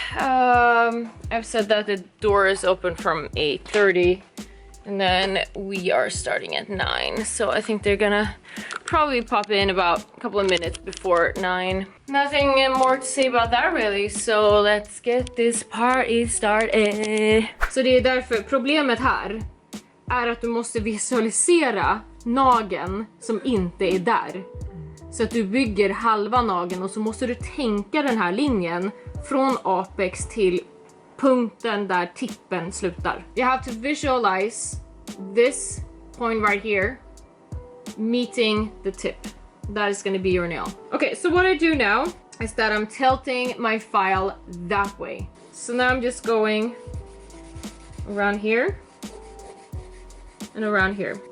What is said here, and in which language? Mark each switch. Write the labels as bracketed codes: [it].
[en] I've said that the door is open from 8:30 and then we are starting at 9. So I think they're gonna probably pop in about a couple of minutes before 9. Nothing more to say about that really, so let's get this party started. [sv] Så det är därför problemet här är att du måste visualisera nageln som inte är där. Så att du bygger halva nageln och så måste du tänka den här linjen från apex till punkten där tippen slutar. [en] You have to visualize this point right here meeting the tip. That is going to be your nail. Okay, so what I do now is that I'm tilting my file that way. So now I'm just going around here and around here.